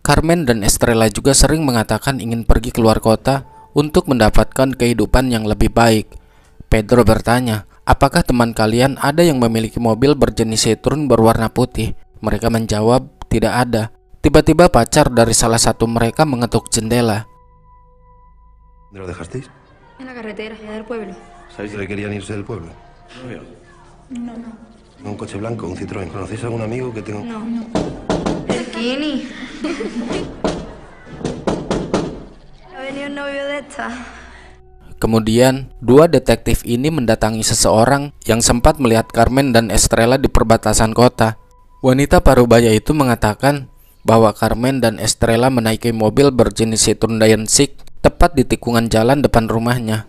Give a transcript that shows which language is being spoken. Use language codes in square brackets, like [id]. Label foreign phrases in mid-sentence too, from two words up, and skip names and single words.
[id] Carmen dan Estrella juga sering mengatakan ingin pergi keluar kota untuk mendapatkan kehidupan yang lebih baik. Pedro bertanya, apakah teman kalian ada yang memiliki mobil berjenis Citroen berwarna putih? Mereka menjawab, tidak ada. Tiba-tiba pacar dari salah satu mereka mengetuk jendela. [es] ¿Dónde lo dejasteis? En la carretera, allá del pueblo. ¿Sabéis que querían irse del pueblo? No. Un coche blanco, un Citroën. ¿Conocéis algún amigo que tenga...? No. El Kini. Ha venido un novio de esta. [id] Kemudian, dua detektif ini mendatangi seseorang yang sempat melihat Carmen dan Estrella di perbatasan kota. Wanita parubaya itu mengatakan bahwa Carmen dan Estrella menaiki mobil berjenis Citroen Daewoo tepat di tikungan jalan depan rumahnya.